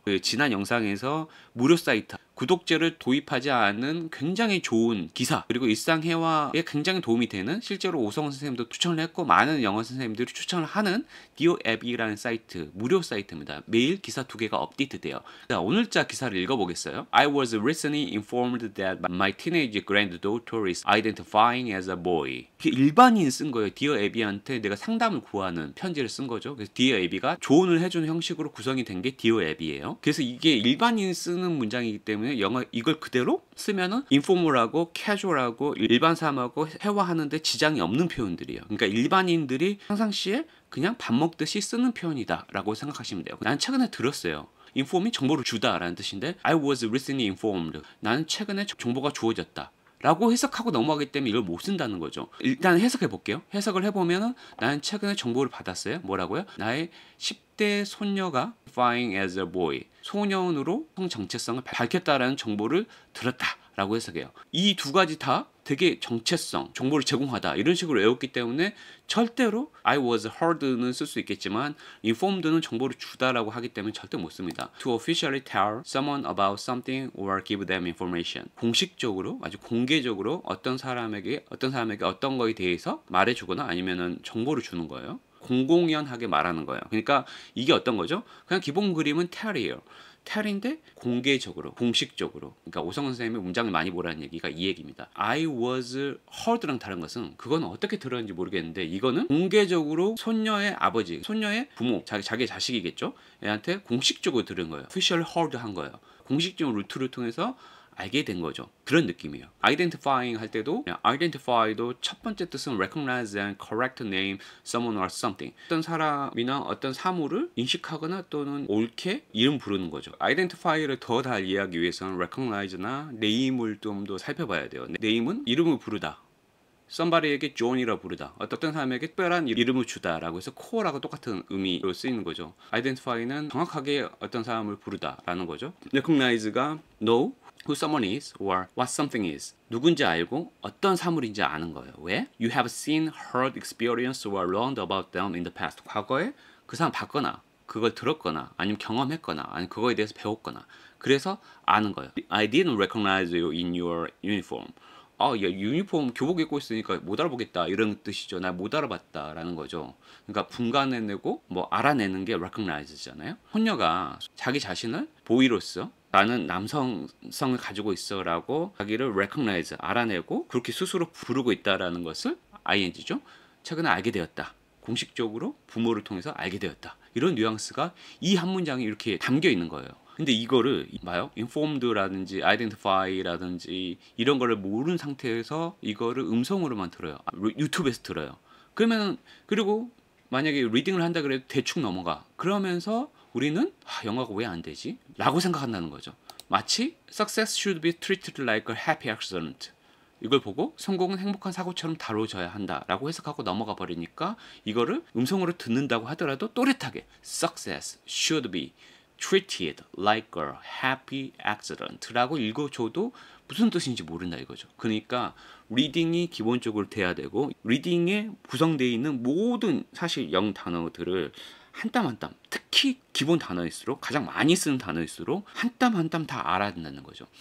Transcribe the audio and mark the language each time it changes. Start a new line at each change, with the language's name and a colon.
Korean: 그 지난 영상에서 무료 사이트, 구독제를 도입하지 않은 굉장히 좋은 기사, 그리고 일상회화에 굉장히 도움이 되는, 실제로 오성원 선생님도 추천을 했고 많은 영어 선생님들이 추천을 하는 디오 앱이라는 사이트, 무료 사이트입니다. 매일 기사 2개가 업데이트돼요. 자, 오늘자 기사를 읽어보겠어요.
English: I was recently informed that my teenage granddaughter is identifying as a boy.
Korean: 일반인 쓴 거예요. 디어 에비한테 내가 상담을 구하는 편지를 쓴 거죠. 그래서 디어 에비가 조언을 해주는 형식으로 구성이 된 게 디어 앱이에요. 그래서 이게 일반인 쓰는 문장이기 때문에 영어 이걸 그대로 쓰면은 인포멀하고 캐주얼하고 일반 사람하고 회화하는데 지장이 없는 표현들이에요. 그러니까 일반인들이 평상시에 그냥 밥 먹듯이 쓰는 표현이다 라고 생각하시면 돼요. 난 최근에 들었어요. inform이 정보를 주다라는 뜻인데,
English: I was recently informed.
Korean: 나는 최근에 정보가 주어졌다 라고 해석하고 넘어가기 때문에 이걸 못 쓴다는 거죠. 일단 해석해 볼게요. 해석을 해보면은, 나는 최근에 정보를 받았어요. 뭐라고요? 나의 10대 손녀가
English: identifying as a boy,
Korean: 소년으로 성 정체성을 밝혔다라는 정보를 들었다 라고 해석해요. 이 두 가지 다 되게 정체성, 정보를 제공하다 이런 식으로 외웠기 때문에 절대로
English: I was heard
Korean: 는 쓸 수 있겠지만 informed는 정보를 주다라고 하기 때문에 절대 못 씁니다.
English: To officially tell someone about something or give them information.
Korean: 공식적으로 아주 공개적으로 어떤 사람에게 어떤 거에 대해서 말해주거나 아니면은 정보를 주는 거예요. 공공연하게 말하는 거예요. 그러니까 이게 어떤 거죠? 그냥 기본 그림은 tell이에요. tell인데 공개적으로, 공식적으로. 그러니까 오성원 선생님이 문장을 많이 보라는 얘기가 이 얘기입니다.
English: I was heard
Korean: 랑 다른 것은 그건 어떻게 들었는지 모르겠는데 이거는 공개적으로 손녀의 아버지, 손녀의 부모, 자기 자식이겠죠? 애한테 공식적으로 들은 거예요. official heard 한 거예요. 공식적인 루트를 통해서 알게 된 거죠. 그런 느낌이에요.
English: identifying
Korean: 할 때도 identify도 첫 번째 뜻은
English: recognize and correct name someone or something.
Korean: 어떤 사람이나 어떤 사물을 인식하거나 또는 옳게 이름 부르는 거죠. identify를 더 잘 이해하기 위해서는 recognize나 name을 좀 더 살펴봐야 돼요. name은 이름을 부르다. somebody에게 John이라고 부르다. 어떤 사람에게 특별한 이름을 주다라고 해서 core라고 똑같은 의미로 쓰이는 거죠. identify는 정확하게 어떤 사람을 부르다라는 거죠.
English: recognize가 know who someone is or what something is.
Korean: 누군지 알고 어떤 사물인지 아는 거예요. 왜?
English: You have seen, heard, experienced or learned about them in the past.
Korean: 과거에 그 사람 봤거나 그걸 들었거나 아니면 경험했거나 아니면 그거에 대해서 배웠거나 그래서 아는 거예요.
English: I didn't recognize you in your uniform.
Korean: 야, 유니폼 교복 입고 있으니까 못 알아보겠다 이런 뜻이죠. 나 못 알아봤다라는 거죠. 그러니까 분간해내고 뭐 알아내는 게 recognize잖아요. 혼녀가 자기 자신을 보이로써 나는 남성성을 가지고 있어라고 자기를 recognize 알아내고 그렇게 스스로 부르고 있다라는 것을 ing죠. 최근에 알게 되었다. 공식적으로 부모를 통해서 알게 되었다. 이런 뉘앙스가 이 한 문장에 이렇게 담겨 있는 거예요. 근데 이거를 봐요. informed라든지 identify라든지 이런 거를 모르는 상태에서 이거를 음성으로만 들어요. 유튜브에서 들어요. 그러면 그리고 만약에 리딩을 한다 그래도 대충 넘어가. 그러면서 우리는 영어가 왜 안 되지? 라고 생각한다는 거죠.
English: 마치 success should be treated like a happy accident.
Korean: 이걸 보고 성공은 행복한 사고처럼 다뤄져야 한다라고 해석하고 넘어가 버리니까 이거를 음성으로 듣는다고 하더라도 또렷하게
English: success should be treated like a happy accident
Korean: 라고 읽어줘도 무슨 뜻인지 모른다 이거죠. 그러니까 리딩이 기본적으로 돼야 되고 리딩에 구성되어 있는 모든 사실 영 단어들을 한 땀 한 땀, 특히 기본 단어일수록 가장 많이 쓰는 단어일수록 한 땀 한 땀 다 알아야 된다는 거죠.